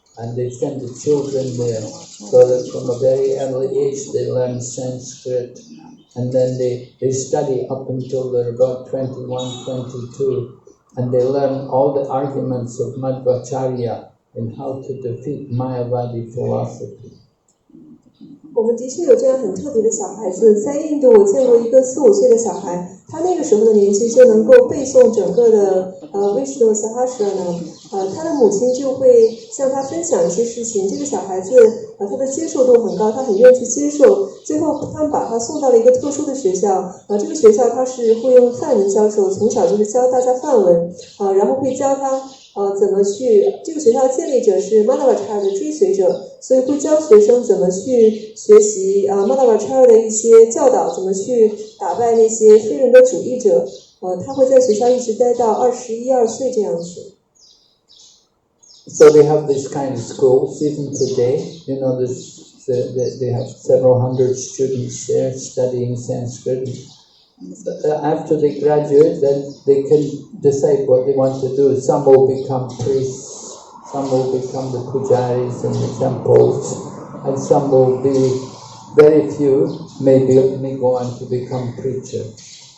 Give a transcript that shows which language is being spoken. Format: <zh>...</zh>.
<en>And they send the children there so that from a very early age they learn Sanskrit. And then they study up until they're about 21, 22. And they learn all the arguments of Madhvacharya and how to defeat Mayavadi philosophy.</en> <zh>我们的确有这样很特别的小孩子，在印度我见过一个4、5岁的小孩，他那个时候的年纪就能够背诵整个的Vishnu Sahasranam，他的母亲就会向他分享一些事情。这个小孩子他的接受度很高，他很愿意去接受。最后他们把他送到了一个特殊的学校，这个学校他是会用梵文教授，从小就是教大家梵文，然后会教他怎么去，这个学校建立者是 Madhvacharya 的追随者，所以会教学生怎么去学习Madhvacharya 的一些教导，怎么去打败那些非人的主义者。他会在学校一直待到21、22岁这样子。</zh> <en>So they have this kind of schools even today. They have several hundred students there studying Sanskrit. After they graduate, then they can decide what they want to do. Some will become priests, some will become the pujaris in the temples, and some will be, very few, may go on to become preachers.</en>